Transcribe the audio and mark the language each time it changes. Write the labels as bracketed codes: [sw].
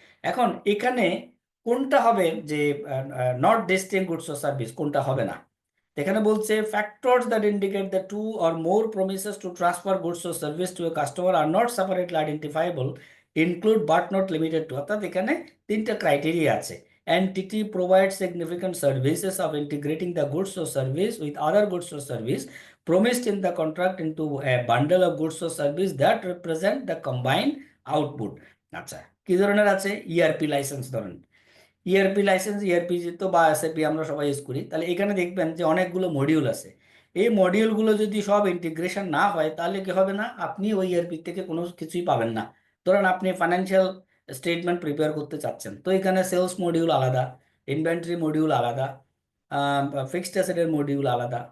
[bn] এখন এখানে কোনটা হবে যে [en] not distinct goods or service, [bn] কোনটা হবে না? এখানে বলছে [en] factors that indicate the two or more promises to transfer goods or service to a customer are not separately identifiable include but not limited to, [bn] অর্থাৎ এখানে তিনটা ক্রাইটেরিয়া আছে। [en] Entity provide significant services of integrating the goods or service with other goods or service promised in the contract into a bundle of goods or service that represent the combined output। [bn] আচ্ছা, কি ধরনের আছে? ERP licence ধরেন, ERP licence, ERP তো বা SAP আমরা সবাই use করি, তাহলে এখানে দেখবেন যে অনেকগুলো মডিউল আছে। এই মডিউলগুলো যদি সব ইন্টিগ্রেশন না হয় তাহলে কি হবে না, আপনি ওই ইআরপি থেকে কোনো কিছুই পাবেন না। ধরেন আপনি ফাইন্যান্সিয়াল স্টেটমেন্ট প্রিপেয়ার করতে চাচ্ছেন, তো এখানে সেলস মডিউল আলাদা, ইনভেন্টরি মডিউল আলাদা, ফিক্সড অ্যাসেটের মডিউল আলাদা।